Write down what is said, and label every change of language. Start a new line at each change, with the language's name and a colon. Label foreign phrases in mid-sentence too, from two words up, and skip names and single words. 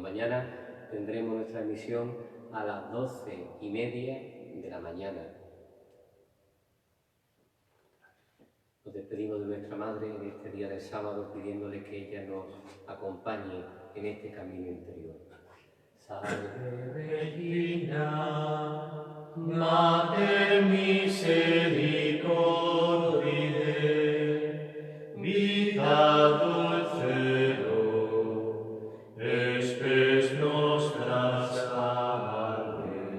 Spanish: Mañana tendremos nuestra emisión a las 12:30 de la mañana. Nos despedimos de nuestra Madre en este día del sábado, pidiéndole que ella nos acompañe en este camino interior.
Latin: Salve Regina, Mater Misericordiae, vita dulcero, espes nostra salve.